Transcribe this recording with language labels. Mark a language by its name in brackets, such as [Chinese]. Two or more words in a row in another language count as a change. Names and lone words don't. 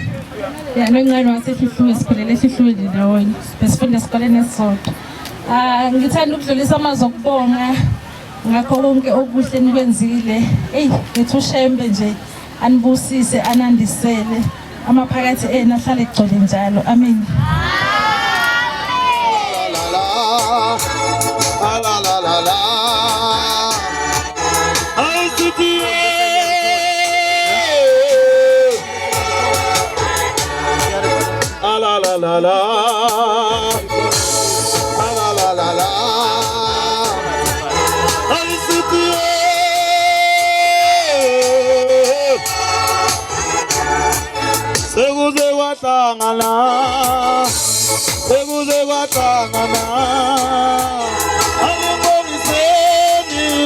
[Zulu] Yalongcane waseFihluwe sikhulele eFihluwe ndawonye. Besifunda esikoleni esisodwa. Ngithanda ukudlulisa amazwi okubonga ngakho konke okuhle nikwenzile. Ngithi uShembe nje anibusise anandisele amaphakathi ena ahlale egcwele njalo. Amen. La la la la. La la la la la. La la la la. Sekuze wahlangana, sekuze wahlangana, alingoniseni.